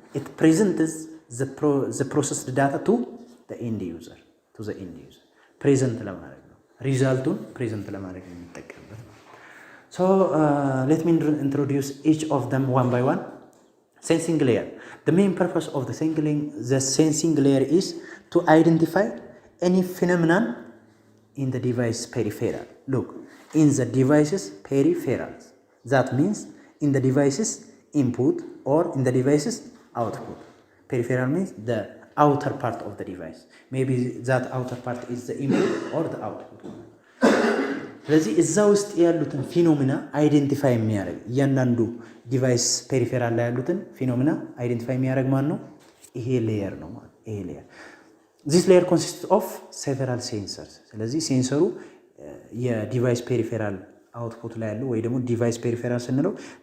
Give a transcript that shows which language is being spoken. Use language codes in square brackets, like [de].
[en] ኢት ፕሬዘንትስ ዘ ፕሮሰስድ ዳታ ቱ ዘ ኤንድ ዩዘር [am] ፕሬዘንት ለማድረግ ነው። ሪዛልቱን ፕሬዘንት ለማድረግ የሚጠቀምበት ነው። [en] ሶ ሌት ሚ ኢንትሮዲውስ ኢች ኦፍ ዘም ዋን ባይ ዋን። Sensing layer. The main purpose of the sensing layer is to identify any phenomenon in the device peripheral. Look, in the device's peripherals. That means in the device's input or in the device's output. Peripheral means the outer part of the device. Maybe that outer part is the input or the output. [am] ስለዚህ እዛ ውስጥ ያሉትን ፊኖሚና አይዴንቲፋይ የሚያደርግ እያንዳንዱ ዲቫይስ ፔሪፌራል ላይ ያሉትን ፊኖሚና አይዴንቲፋይ የሚያደርግ ማን ነው? ይሄ ሌየር ነው ማለት ይሄ ሌየር። [en] ዚስ ሌየር ኮንሲስት ኦፍ ሴቨራል ሴንሰርስ። [am] ስለዚህ ሴንሰሩ የዲቫይስ ፔሪፌራል አውትፑት ላይ ያለው ወይ ደግሞ ዲቫይስ ፔሪፌራል ስንለው